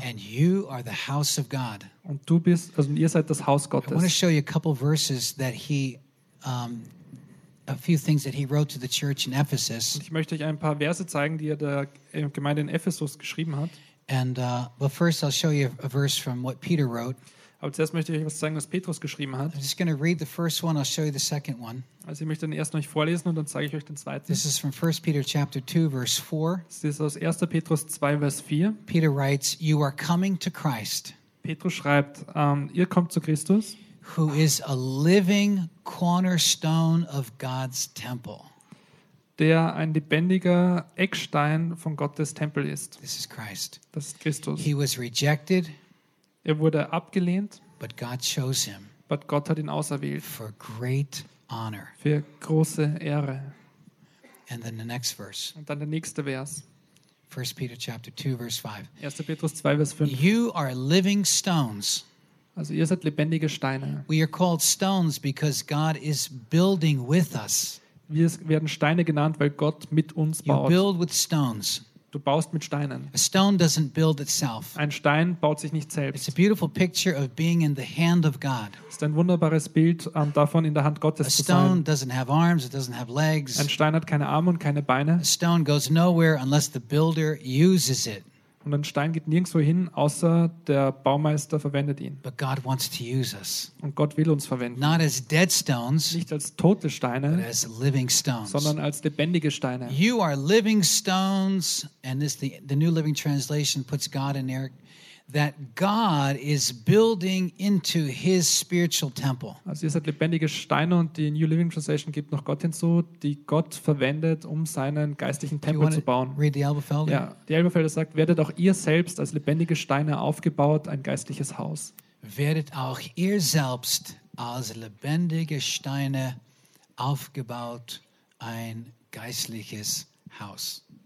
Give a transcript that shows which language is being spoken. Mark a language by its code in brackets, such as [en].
[en] And you are the house of God. [de] Und du bist, also ihr seid das Haus Gottes. [en] I want to show you a couple verses that he a few things that he wrote to the church in Ephesus. [de] Ich möchte euch ein paar Verse zeigen, die der Gemeinde in Ephesus geschrieben hat. [en] And well, first I'll show you a verse from what Peter wrote. [de] Aber zuerst möchte ich euch was zeigen, was Petrus geschrieben hat. [en] I'm just going to read the first one. I'll show you the second one. [de] Also ich möchte den ersten euch vorlesen und dann zeige ich euch den zweiten. [en] This is from 1 Peter chapter 2 verse 4. [de] Das ist aus 1. Petrus 2 Vers 4. [en] Peter writes, "You are coming to Christ." [de] Petrus schreibt, ihr kommt zu Christus. [en] Who is a living cornerstone of God's temple? [de] Der ein lebendiger Eckstein von Gottes Tempel ist. [en] This is Christ. [de] Das ist Christus. [en] He was rejected. [de] Er wurde abgelehnt. [en] But God chose him. [de] But Gott hat ihn auserwählt. [en] For great honor. [de] Für große Ehre. [en] And then the next verse. [de] Und dann der nächste Vers. [en] 1 Peter chapter 2 verse 5. [de] 1. Petrus 2 Vers 5. [en] You are living stones. [de] Also ihr seid lebendige Steine. [en] We are called stones because God is building with us. [de] Wir werden Steine genannt, weil Gott mit uns baut. [en] You build with stones. [de] Du baust mit Steinen. [en] A stone doesn't build itself. [de] Ein Stein baut sich nicht selbst. [en] It's a beautiful picture of being in the hand of God. [de] Ist ein wunderbares Bild davon, in der Hand Gottes zu sein. [en] A stone doesn't have arms, it doesn't have legs. [de] Ein Stein hat keine Arme und keine Beine. [en] A stone goes nowhere unless the builder uses it. [de] Und ein Stein geht nirgendwo hin, außer der Baumeister verwendet ihn. [en] But God wants to use us. [de] Und Gott will uns verwenden. [en] Not as dead stones, [de] nicht als tote Steine, [en] but as living stones. [de] Sondern als lebendige Steine. [en] You are living stones, and this the New Living Translation puts God in there, that God is building into His spiritual temple. [de] Also ihr seid lebendige Steine, und die New Living Translation gibt noch Gott hinzu, die Gott verwendet, um seinen geistlichen Tempel zu bauen. [en] Read the Elberfelder. [de] Ja, die Elberfelder sagt: Werdet auch ihr selbst als lebendige Steine aufgebaut, ein geistliches Haus. Werdet auch ihr selbst als lebendige Steine aufgebaut, ein geistliches Haus.